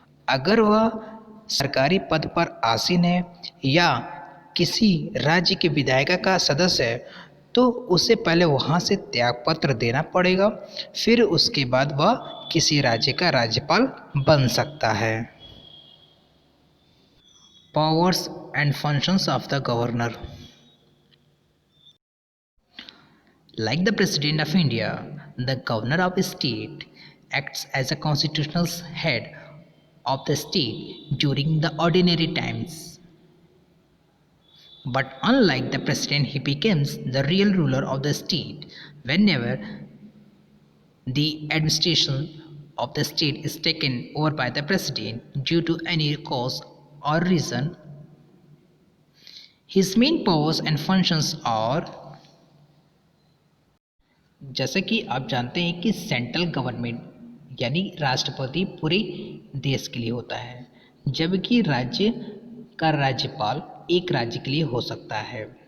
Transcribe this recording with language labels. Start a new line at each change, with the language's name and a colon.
Hindi: अगर वह सरकारी पद पर आसीन है या किसी राज्य के विधायिका का सदस्य है तो उसे पहले वहाँ से त्यागपत्र देना पड़ेगा, फिर उसके बाद वह किसी राज्य का राज्यपाल बन सकता है.
English: Powers and functions of the governor. Like the President of India, the Governor of the state acts as a constitutional head of the state during the ordinary times. But unlike the president, he becomes the real ruler of the state whenever the administration of the state is taken over by the president due to any cause or reason. His main powers and functions are,
Hindi: जैसे कि आप जानते हैं कि central government यानी राष्ट्रपति पूरे देश के लिए होता है, जबकि राज्य का राज्यपाल एक राज्य के लिए हो सकता है।